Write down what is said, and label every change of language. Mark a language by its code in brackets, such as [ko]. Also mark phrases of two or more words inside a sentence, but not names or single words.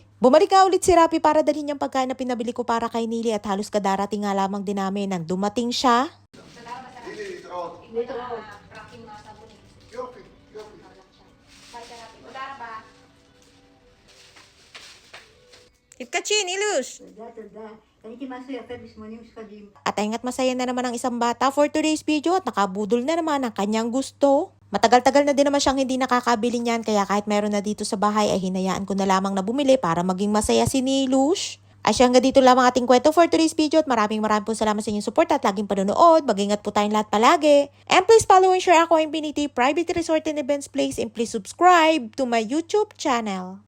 [tl] Bumalik nga ulit si Rapi para dalhin niyang pagkain na pinabili ko para kay Nili at halos kadarating nga lamang din namin nang dumating siya. [he] Itkachin, Ilus. תודה. קניתי משהו יפה ב-80 שקלים. [tl] At ay nga't masaya na naman ang isang bata [en] for today's video [tl] at nakabudol na naman ang kanyang gusto. Matagal-tagal na din naman siyang hindi nakakabili niyan kaya kahit meron na dito sa bahay ay hinayaan ko na lamang na bumili para maging masaya si Nilush. Ay siya hanggang dito lamang ating kwento [en] for today's video [tl] at maraming po salamat sa inyong support at laging panonood. Mag-ingat po tayong lahat palagi. [en] And please follow and share ako Infinity Private Resort and Events Place and please subscribe to my YouTube channel.